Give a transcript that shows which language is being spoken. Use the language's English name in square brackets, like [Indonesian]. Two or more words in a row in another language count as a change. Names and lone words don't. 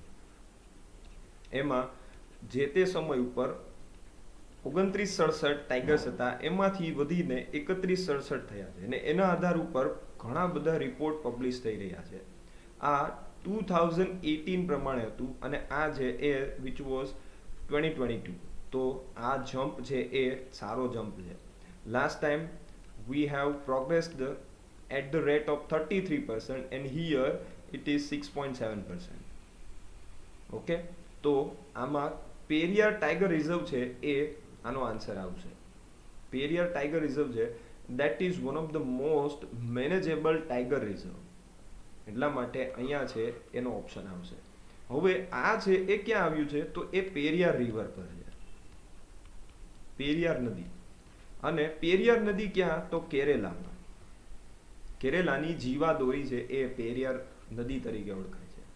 [Gujarati] એમાં જે તે સમય ઉપર 2967 ટાઈગર્સ હતા, એમાંથી વધીને 3167 થયા છે. અને એના આધાર ઉપર ઘણા બધા [English] report publish [Gujarati] થઈ રહ્યા છે. આ 2018 પ્રમાણે હતું અને આ જે એ [English] which was [Gujarati] 2022. તો આ જમ્પ છે એ સારો જમ્પ છે. [English] last time we have progressed at the rate of 33% and here it is 6.7%. [Gujarati] ઓકે, તો આમાં પેરિયાર ટાઈગર રિઝર્વ છે એ આનો આન્સર આવશે. [English] પેરિયાર tiger reserve છે that is one of the most manageable ટાઈગર રિઝર્વ. [Gujarati] એટલા માટે અહીંયા છે એનો ઓપ્શન આવશે. હવે આ છે એ ક્યાં આવ્યું છે? તો એ પેરિયાર રિવર પર છે, પેરિયાર નદી. અને પેરિયાર નદી ક્યાં? તો કેરેલામાં. કેરેલાની જીવાદોરી છે એ પેરિયાર નદી તરીકે ઓળખાય છે.